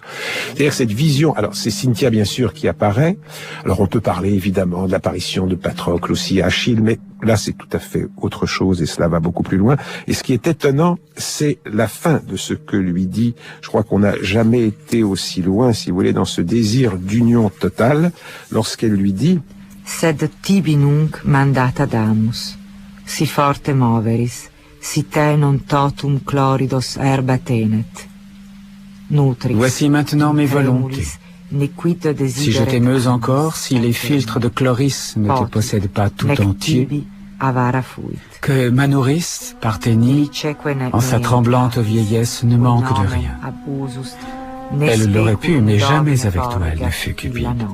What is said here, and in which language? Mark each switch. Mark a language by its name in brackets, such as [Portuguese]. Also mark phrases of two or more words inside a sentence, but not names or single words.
[French] C'est-à-dire cette vision, alors c'est Cynthia bien sûr qui apparaît, alors on peut parler évidemment de l'apparition de Patrocle aussi à Achille, mais là c'est tout à fait autre chose et cela va beaucoup plus loin. Et ce qui est étonnant, c'est la fin de ce que lui dit, je crois qu'on n'a jamais été aussi loin, si vous voulez, dans ce désir d'union totale, lorsqu'elle lui dit « [Latin] Sed tibi nunc mandata damus, si forte moveris, si te non totum chloridos herba tenet. Nutris. [French] Voici maintenant mes volontés. Si je t'aimeuse encore, si les filtres de chloris ne te possèdent pas tout entier, que ma nourrice, Parthénie, en sa tremblante vieillesse, ne manque de rien. Elle l'aurait pu, mais jamais avec toi elle ne fut cupide.